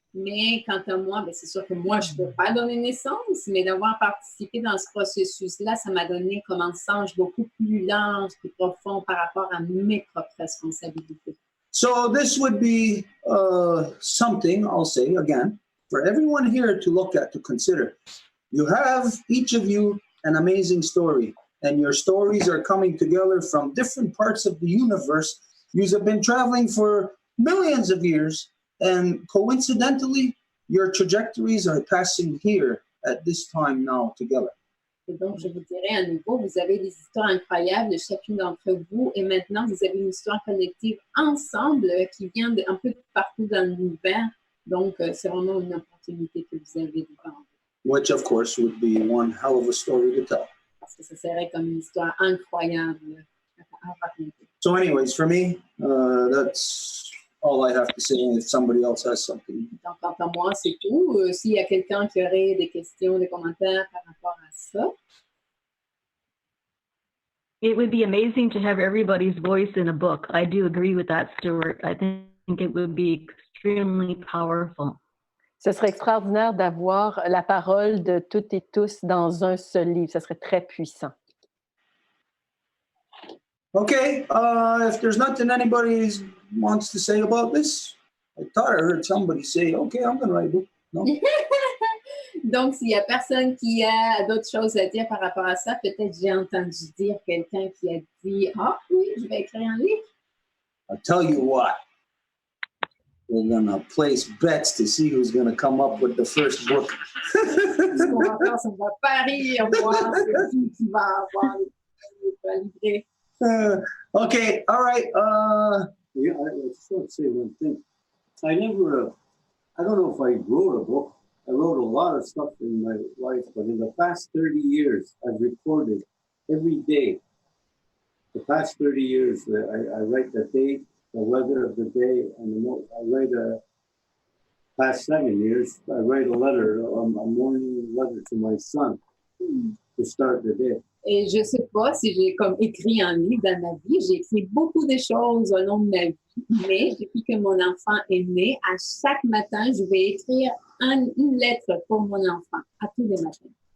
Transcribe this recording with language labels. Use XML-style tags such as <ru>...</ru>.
<fr>Mais quant à moi, c'est sûr que moi, je ne peux pas donner naissance, mais d'avoir participé dans ce processus-là, ça m'a donné comme un sens beaucoup plus large, plus profond par rapport à mes propres responsabilités.</fr> <en>So this would be something, I'll say again, for everyone here to look at, to consider. You have, each of you, an amazing story, and your stories are coming together from different parts of the universe. You have been traveling for millions of years, and coincidentally, your trajectories are passing here at this time now together.</en> <fr>Et donc, je vous dirais à nouveau, vous avez des histoires incroyables de chacune d'entre vous, et maintenant, vous avez une histoire collective ensemble qui vient un peu partout dans l'univers. Donc, c'est vraiment une opportunité que vous avez devant vous.</fr> <en>Which, of course, would be one hell of a story to tell.</en> <fr>Parce que ça serait comme une histoire incroyable à raconter.</fr> <en>So anyways, for me, that's all I have to say. If somebody else has something.</en> <fr>Donc, quant à moi, c'est tout. S'il y a quelqu'un qui aurait des questions, des commentaires par rapport à ça.</fr> <en>It would be amazing to have everybody's voice in a book. I do agree with that, Stuart. I think it would be extremely powerful.</en> <fr>Ce serait extraordinaire d'avoir la parole de toutes et tous dans un seul livre. Ce serait très puissant.</fr> <en>Okay, if there's nothing anybody wants to say about this, I thought I heard somebody say, okay, I'm going to write a book. No?</en> <fr>Donc, s'il n'y a personne qui a d'autres choses à dire par rapport à ça, peut-être j'ai entendu dire quelqu'un qui a dit « Ah oui, je vais écrire un livre. »</fr> <en>I'll tell you what. We're going to place bets to see who's going to come up with the first book.</en> <fr>Ce qu'on va faire, c'est qu'on va parier, voir qui va avoir le livre.</fr> <en>Okay, all right. Yeah, I just want to say one thing. I don't know if I wrote a book. I wrote a lot of stuff in my life, but in the past 30 years, I've recorded every day. The past 30 years, I write the date, the weather of the day, and I write past 7 years, I write a letter, a morning letter to my son to start the day.</en> <fr>Et je ne sais pas si j'ai comme écrit un livre dans ma vie. J'ai écrit beaucoup de choses au long de ma vie. Mais depuis que mon enfant est né, à chaque matin, je vais écrire une lettre pour mon enfant, à tous les matins.</fr>